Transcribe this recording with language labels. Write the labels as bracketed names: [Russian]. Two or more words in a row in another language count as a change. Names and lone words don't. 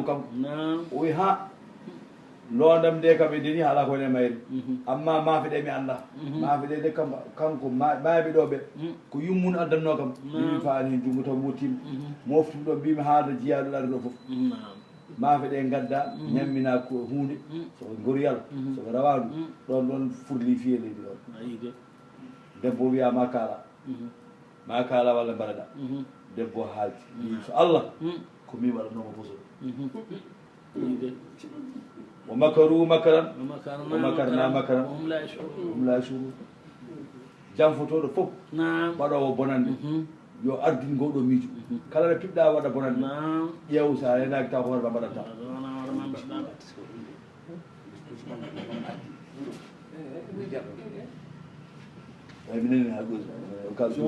[Fula] kanko o wi ha loondam nde kam e deni haala ko wone mayre amma maafe ɗe mi anda maafe ɗe de kam kanko maaɓe ɗo ɓe ko yummun addanno kam mimi faani hen jungo taw mottima moftum ɗo mbimi haalda jiyaɗo ɗaɗa ɗo foof maafe ɗe gadda ñammina ko hunde soko goriyal soko rawandu ɗon furli fiye leydi ɗon debbo wiya ma kaala walla mbaɗaɗa debbo haalti so Allah ko min waɗanoma boso [Arabic] ومكروا مكرا ومكرنا مكرا وهم لا يشعرون [Fula] janfotoɗo fof waɗowo bonande yo ardin ngoɗo miijo kala nde piɓɗa waɗa bonande ƴeew sa renaki taw ko hoorema mbaɗata eyi mi nani ha ɗo kalso